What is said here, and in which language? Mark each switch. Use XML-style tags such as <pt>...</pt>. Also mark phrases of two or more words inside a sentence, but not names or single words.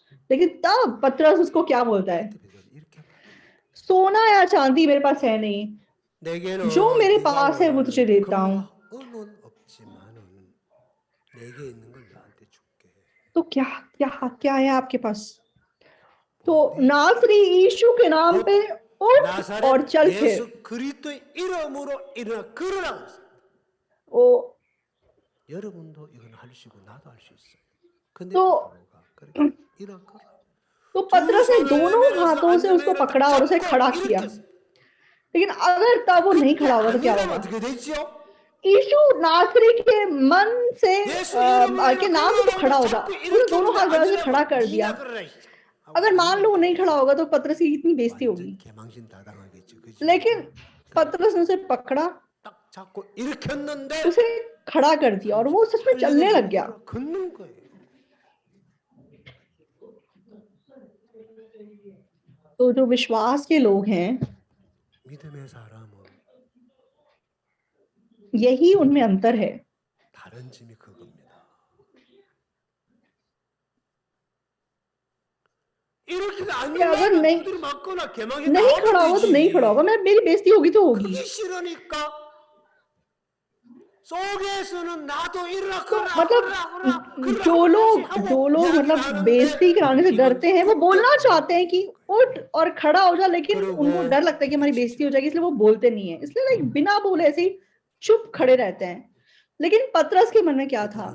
<hi>लेकिन तब पतरस उसको क्या बोलता है, सोना या चांदी मेरे पास है नहीं, जो मेरे पास है वो तुझे देता हूँ। तो क्या क्या क्या है आपके पास? तो नासरी यीशु के नाम पे और</hi> <ko>나사렛</ko> <hi>चल फिर।</hi> <ko>예수 그리스도의 이름으로 일어나 걸으라 그랬어요. ओ 여러분도 이건 할 수 있고 나도 할 수 있어요. 근데</ko> <hi>तो</hi> <ko>베드로가 그렇게 일어나 걸어.</ko> <hi>तो पतरस ने दोनों हाथों से उसको पकड़ा और उसे खड़ा किया। लेकिन अगर तब वो नहीं खड़ा होगा तो क्या होगा?</hi> <ko>어떻게 되지요?</ko> <hi>यीशु नासरी के मन से के नाम से तो खड़ा होगा, उसने दोनों हाथ बढ़ा के खड़ा कर दिया। अगर मान लो वो नहीं खड़ा होगा तो पतरस की कितनी बेइज्जती होगी।</hi> <ko>개망신 다 당하겠죠. 그치?</ko> <hi>लेकिन पतरस ने उसे पकड़ा,</hi> <ko>딱 잡고 일으켰는데</ko> <hi>उसे खड़ा कर दिया और वो सच में चलने लग गया।</hi> <ko>걷는 거예요.</ko> <hi>तो जो विश्वास के लोग हैं,</hi> <ko>믿음의 사람은</ko> <hi>यही उनमें अंतर है।</hi> <ko>다른 점이 그겁니다. 이렇게 안</ko> <hi>अगर नहीं</hi> <ko>두드려 맞거나 개망이</ko> <hi>नहीं खड़ा होगा तो नहीं खड़ा होगा, मैं मेरी बेइज्जती होगी तो होगी।</hi> <ko>그게 싫으니까 속에서는 나도 일어나</ko> <hi>तो</hi> <ko>걸라</ko> <hi>मतलब जो लोग मतलब बेइज्जती कराने से डरते हैं, वो बोलना चाहते हैं कि उठ और खड़ा हो जा, लेकिन उनको डर लगता है कि हमारी बेइज्जती हो जाएगी, इसलिए वो बोलते नहीं है। इसलिए लाइक बिना बोले ऐसे ही चुप खड़े रहते हैं। लेकिन पतरस के मन में क्या था?</hi>